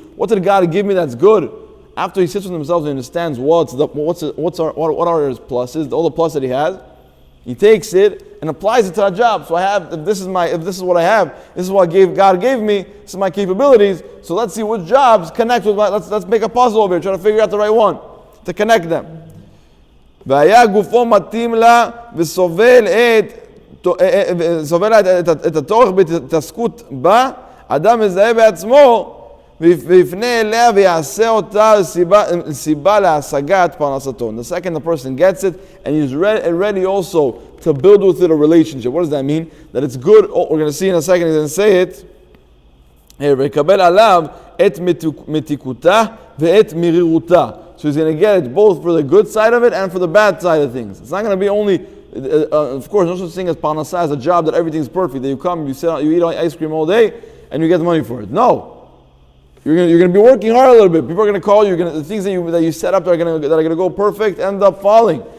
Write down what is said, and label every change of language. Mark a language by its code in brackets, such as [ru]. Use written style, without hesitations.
[en] What did God give me that's good? After he sits with himself and understands what are his pluses, all the plus that he has, he takes it and applies it to a job. So if this is what I have, this is what God gave me, this is my capabilities. So let's see which jobs connect with let's make a puzzle over here, try to figure out the right one to connect them. [he] והיה גופו מתאים לה וסובל את הצורך בהתעסקות בה, אדם מזהה בעצמו ויפנה אליה ויעשה אותה סיבה להשגת פרנסתו. [en] The second the person gets it and he's ready also to build with it a relationship. What does that mean? That it's good. We're going to see in a second, he's going to say it. Here, [he] ויקבל עליו את מתיקותה ואת מרירותה. [en] So he's going to get it both for the good side of it and for the bad side of things. It's not going to be only, of course, no such thing as parnasa, as a job that everything's perfect. That you come, you sit, you eat ice cream all day, and you get the money for it. No. You're going to be working hard a little bit. People are going to call you. The things that you set up that are going to go perfect end up falling.